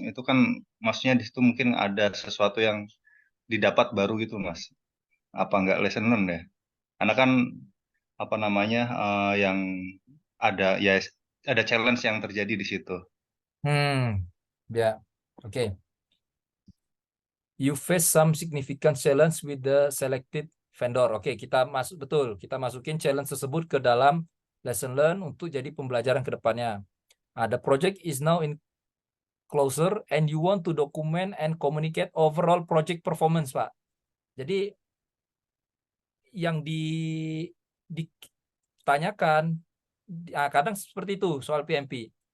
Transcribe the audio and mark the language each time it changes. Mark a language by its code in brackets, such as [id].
[id] Itu kan maksudnya di situ mungkin ada sesuatu yang didapat baru gitu Mas. Apa nggak lesson learned ya? Karena kan apa namanya yang ada ya ada challenge yang terjadi di situ. Ya, oke. [en] You face some significant challenge with the selected vendor. [id] Oke, kita masuk betul. Kita masukin challenge tersebut ke dalam lesson learn untuk jadi pembelajaran ke depannya. [en] The project is now in closure and you want to document and communicate overall project performance, Pak. [id] Jadi yang ditanyakan kadang seperti itu soal PMP.